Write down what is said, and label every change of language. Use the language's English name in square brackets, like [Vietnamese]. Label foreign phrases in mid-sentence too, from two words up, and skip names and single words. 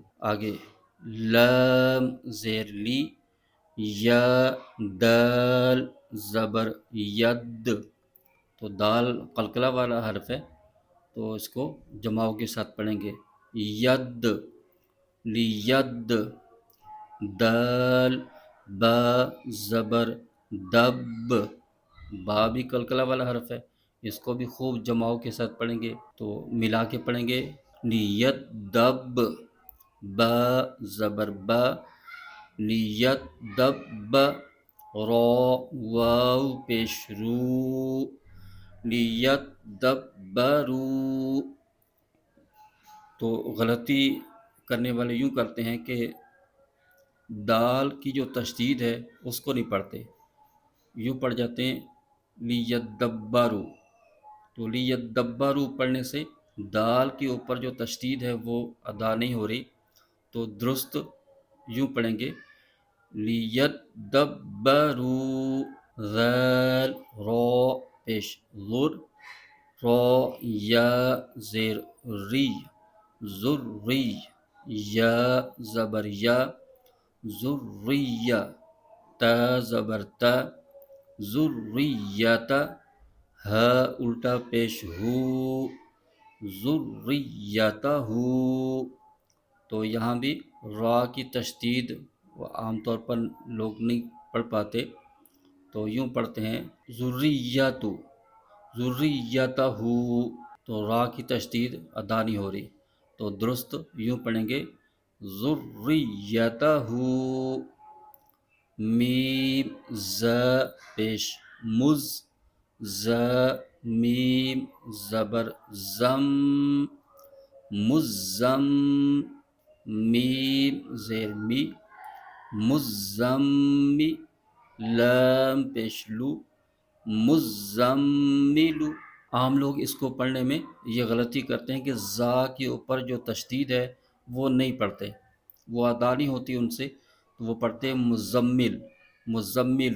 [Urdu] آگے لام زیر لی، یا دال زبر ید، تو دال قلقلہ والا حرف ہے، تو اس کو جماؤ کے ساتھ پڑھیں گے، ید، لید، دال، با زبر دب، با بھی قلقلہ والا حرف ہے، اس کو بھی خوب جماؤ کے ساتھ پڑھیں گے، تو ملا کے پڑھیں گے، لیت دب، با زبر با، لیت دب، را واو پیش رو، لیت دبرو۔ تو غلطی کرنے والے یوں کرتے ہیں کہ دال کی جو تشدید ہے اس کو نہیں پڑھتے، یوں پڑھ جاتے ہیں لیدبرو۔ تو لیدبرو پڑھنے سے دال کے اوپر جو تشدید ہے وہ ادا نہیں ہو رہی، تو درست یوں پڑھیں گے، لیدبرو، ذال، را پیش غر، را یا زیر ری، ذری، یا زبر یا، ذریہ، تا زبر تا، ذریۃ، ہا الٹا پیش ہو، ذریتہ۔ تو یہاں بھی را کی تشدید عام طور پر لوگ نہیں پڑھ پاتے، تو یوں پڑھتے ہیں ذریتہ، ذریتہ، تو را کی تشدید ادا نہیں ہو رہی، تو درست یوں پڑھیں گے ذریتہ، میم ز پیش مز، ز میم زبر زم، مزم، میم زیر می، مزمی، لام پیش لو، مزملو۔ عام لوگ اس کو پڑھنے میں یہ غلطی کرتے ہیں کہ زا کے اوپر جو تشدید ہے وہ نہیں پڑھتے، وہ ادا نہیں ہوتی ان سے، تو وہ پڑھتے ہیں مزمل، مزملو۔